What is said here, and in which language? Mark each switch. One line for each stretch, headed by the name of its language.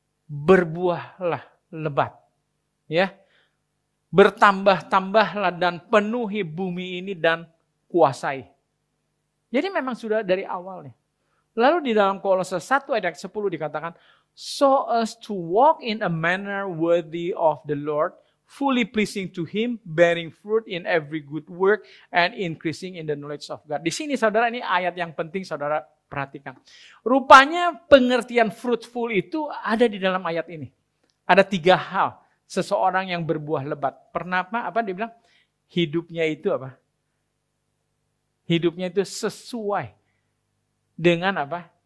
Indonesian: Berbuahlah lebat. Ya. Bertambah-tambahlah dan penuhi bumi ini dan kuasai. Jadi memang sudah dari awalnya. Lalu di dalam Kolose 1 ayat 10 dikatakan,
English: so as to walk in a manner worthy of the Lord, fully pleasing to Him, bearing fruit in every good work, and increasing in the knowledge of God.
Indonesian: Di sini saudara, ini ayat yang penting saudara perhatikan. Rupanya pengertian fruitful itu ada di dalam ayat ini. Ada 3 hal seseorang yang berbuah lebat. Pernah apa dia bilang? Hidupnya itu apa? Hidupnya itu sesuai dengan apa?